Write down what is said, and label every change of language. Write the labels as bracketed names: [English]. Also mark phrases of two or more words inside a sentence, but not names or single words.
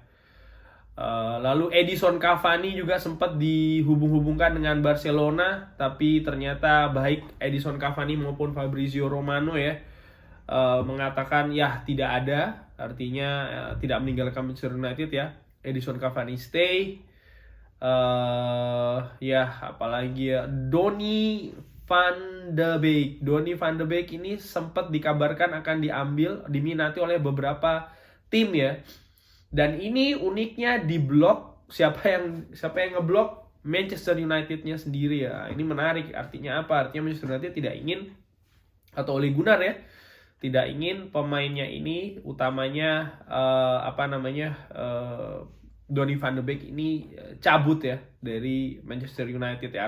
[Indonesian] Lalu Edison Cavani juga sempat dihubung-hubungkan dengan Barcelona, tapi ternyata baik Edison Cavani maupun Fabrizio Romano ya mengatakan ya tidak ada, artinya tidak meninggalkan Manchester United ya. Edison Cavani stay. Ya apalagi ya, Donny van de Beek. Donny van de Beek ini sempat dikabarkan akan diminati oleh beberapa tim ya. Dan ini uniknya di blok. Siapa yang ngeblok? Manchester United-nya sendiri ya. Ini menarik. Artinya apa? Artinya Manchester United tidak ingin, atau Ole Gunnar ya, tidak ingin pemainnya ini utamanya Donny van de Beek ini cabut ya dari Manchester United ya.